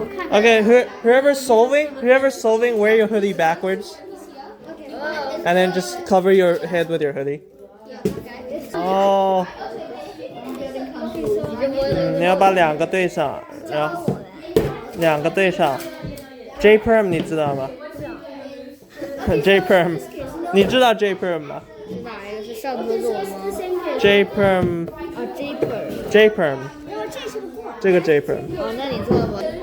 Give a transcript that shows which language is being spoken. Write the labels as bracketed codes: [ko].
[en] Okay, whoever's solving, wear your hoodie backwards. And then just cover your head with your hoodie. Oh. [zh] 你要把两个对上，然后两个对上。 J perm 你知道吗？J perm， 你知道 J perm 吗？哪一个是上课做吗？ J perm， J perm， 这个 J perm。哦，那你做吧。